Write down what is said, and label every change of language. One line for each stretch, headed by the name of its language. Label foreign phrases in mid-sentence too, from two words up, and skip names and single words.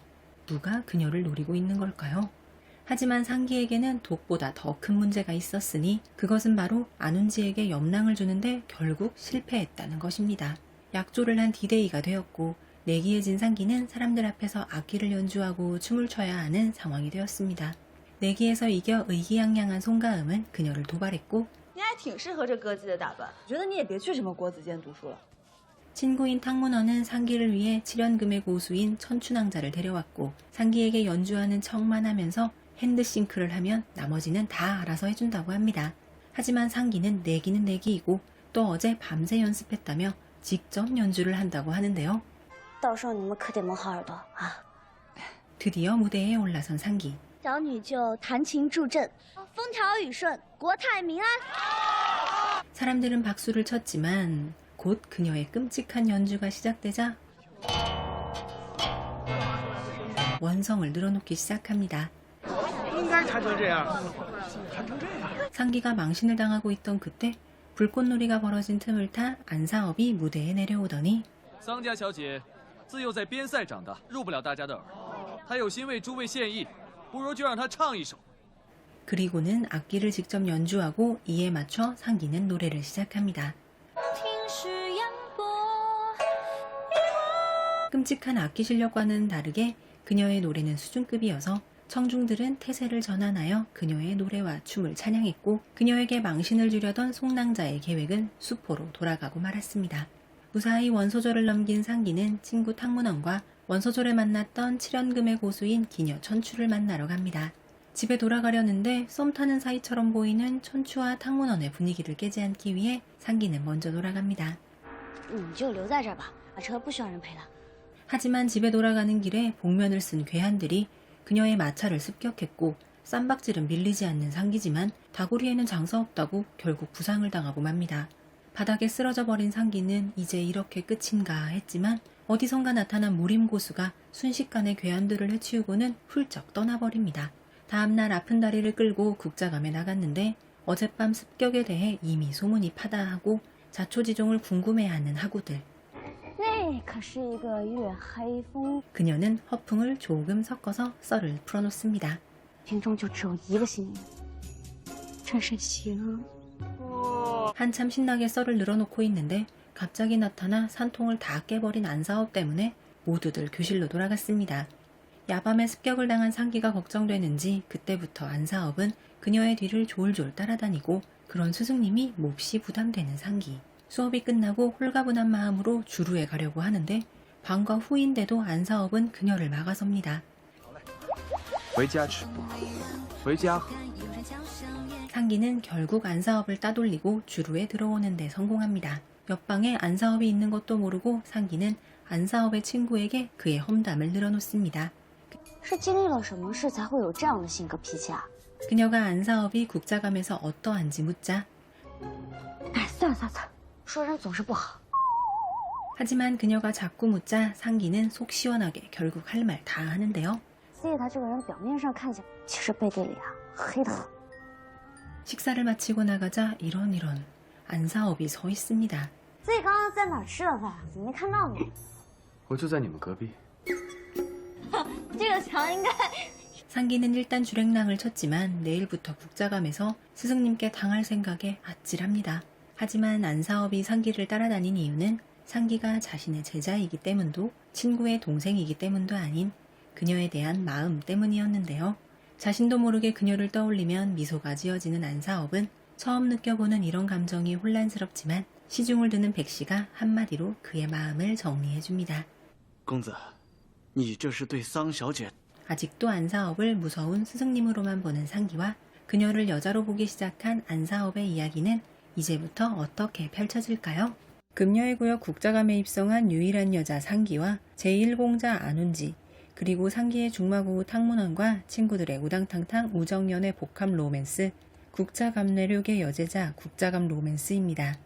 Korean: 누가 그녀를 노리고 있는 걸까요? 하지만 상기에게는 독보다 더 큰 문제가 있었으니 그것은 바로 안운지에게 염랑을 주는데 결국 실패했다는 것입니다. 약조를 한 디데이가 되었고 내기해진 상기는 사람들 앞에서 악기를 연주하고 춤을 춰야 하는 상황이 되었습니다. 내기에서 이겨 의기양양한 송가음은 그녀를 도발했고
Chinese: 你还挺适合这歌姬的打扮。我觉得你也别去什么国子监读书了。
Korean: 친구인 탕문어는 상기를 위해 7연금의 고수인 천춘왕자를 데려왔고 상기에게 연주하는 척만 하면서 핸드싱크를 하면 나머지는 다 알아서 해준다고 합니다. 하지만 상기는 내기는 내기이고 또 어제 밤새 연습했다며 직접 연주를 한다고 하는데요.
Chinese: 到时候你们可得蒙好耳朵啊！
Korean: 드디어 무대에 올라선 상기.
Chinese: 小女就弹琴助阵，风调雨顺，国泰民安。
Korean: 사람들은 박수를 쳤지만 곧 그녀의 끔찍한 연주가 시작되자 원성을 늘어놓기 시작합니다.
Chinese: 应该弹成这样，弹成这样。
Korean: 상기가 망신을 당하고 있던 그때 불꽃놀이가 벌어진 틈을 타 안사업이 무대에 내려오더니
Chinese: 桑家小姐自幼在边塞长大，入不了大家的耳。她有心为诸位献艺，不如就让她唱一首。
Korean: 그리고는 악기를 직접 연주하고 이에 맞춰 상기는 노래를 시작합니다. 끔찍한 악기 실력과는 다르게 그녀의 노래는 수준급이어서 청중들은 태세를 전환하여 그녀의 노래와 춤을 찬양했고 그녀에게 망신을 주려던 송낭자의 계획은 수포로 돌아가고 말았습니다. 무사히 원소조를 넘긴 상기는 친구 탕문원과 원소조를 만났던 7연금의 고수인 기녀 천추를 만나러 갑니다. 집에 돌아가려는데 썸 타는 사이처럼 보이는 천추와 탕문원의 분위기를 깨지 않기 위해 상기는 먼저 돌아갑니다.
Chinese: 你就留在这儿吧，马车不需要人陪了。
Korean: 하지만 집에 돌아가는 길에 복면을 쓴 괴한들이 그녀의 마차를 습격했고 쌈박질은 밀리지 않는 상기지만 다구리에는 장사 없다고 결국 부상을 당하고 맙니다. 바닥에 쓰러져 버린 상기는 이제 이렇게 끝인가 했지만 어디선가 나타난 무림고수가 순식간에 괴한들을 해치우고는 훌쩍 떠나버립니다. 다음날 아픈 다리를 끌고 국자감에 나갔는데 어젯밤 습격에 대해 이미 소문이 파다하고 자초지종을 궁금해하는 하구들.
Chinese: 那可是一个月黑风，
Korean: 그녀는 허풍을 조금 섞어서 썰을 풀어놓습니다.
Chinese: 心中就只有一个心念，这是行。
Korean: 한참 신나게 썰을 늘어놓고 있는데 갑자기 나타나 산통을 다 깨버린 안사업 때문에 모두들 교실로 돌아갔습니다. 야밤에 습격을 당한 상기가 걱정되는지 그때부터 안사업은 그녀의 뒤를 졸졸 따라다니고 그런 스승님이 몹시 부담되는 상기. 수업이 끝나고 홀가분한 마음으로 주루에 가려고 하는데 방과 후인데도 안사업은 그녀를 막아섭니다.
Chinese: 回家吃，回家。
Korean: 상기는 결국 안사업을 따돌리고 주루에 들어오는 데 성공합니다. 옆방에 안사업이 있는 것도 모르고 상기는 안사업의 친구에게 그의 험담을 늘어놓습니다.
Chinese: 是经历了什么事才会有这样的性格脾气啊？
Korean: 그녀가 안사업이 국자감에서 어떠한지 묻자
Chinese: 哎，算了算了算了，说人总是不好。
Korean: 하지만 그녀가 자꾸 묻자 상기는 속 시원하게 결국 할 말 다 하는데요.
Chinese: 所以他这个人表面上看起来，其实背地里啊黑得很。
Korean: 식사를 마치고 나가자 이런 안사업이 서 있습니다.
Chinese: 所以刚刚在哪儿吃的饭？怎么没看到你？我就在你们隔壁。这个墙应该
Korean: 상기는 일단 주랭랑을 쳤지만 내일부터 국자감에서 스승님께 당할 생각에 아찔합니다. 하지만 안사업이 상기를 따라다닌 이유는 상기가 자신의 제자이기 때문도 친구의 동생이기 때문도 아닌 그녀에 대한 마음 때문이었는데요. 자신도 모르게 그녀를 떠올리면 미소가 지어지는 안사업은 처음 느껴보는 이런 감정이 혼란스럽지만 시중을 드는 백씨가 한마디로 그의 마음을 정리해줍니다.
Chinese: 公子，你这是对桑小姐
Korean: 아직도 안사업을 무서운 스승님으로만 보는 상기와 그녀를 여자로 보기 시작한 안사업의 이야기는 이제부터 어떻게 펼쳐질까요? 금녀의 구역 국자감에 입성한 유일한 여자 상기와 제1공자 안운지, 그리고 상기의 중마고우 탕문원과 친구들의 우당탕탕 우정연애 복합 로맨스, 국자감내륙의 여제자 국자감 로맨스입니다.